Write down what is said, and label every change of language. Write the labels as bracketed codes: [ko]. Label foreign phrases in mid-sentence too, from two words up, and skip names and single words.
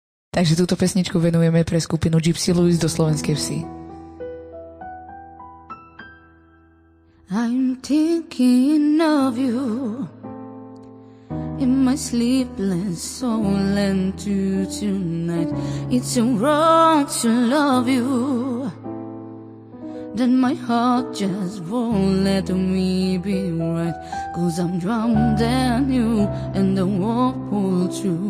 [sk] Takže túto pesničku venujeme pre skupinu Gypsy Louis do Slovenskej Vsi. [en] I'm thinking of you in my sleepless soul, and tonight it's so wrong to love you, that my heart just won't let me be right, 'cause I'm drowned in you and the whirlpool too.